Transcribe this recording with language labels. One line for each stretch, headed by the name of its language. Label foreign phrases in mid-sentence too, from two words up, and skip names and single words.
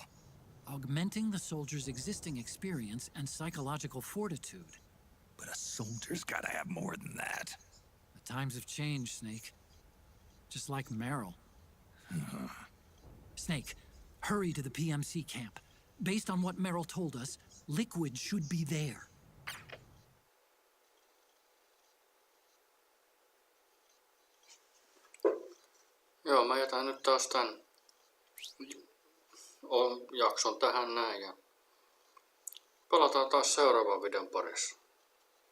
English: Augmenting the soldier's existing experience and psychological fortitude. But a soldier's gotta have more than that. The times have changed, Snake. Just like Meryl. Snake, hurry to the PMC camp. Based on what Meryl told us, Liquid should be there.
Finnish: Joo, mä jätän nyt taas tän jakson tähän näin ja palataan taas seuraavan videon parissa.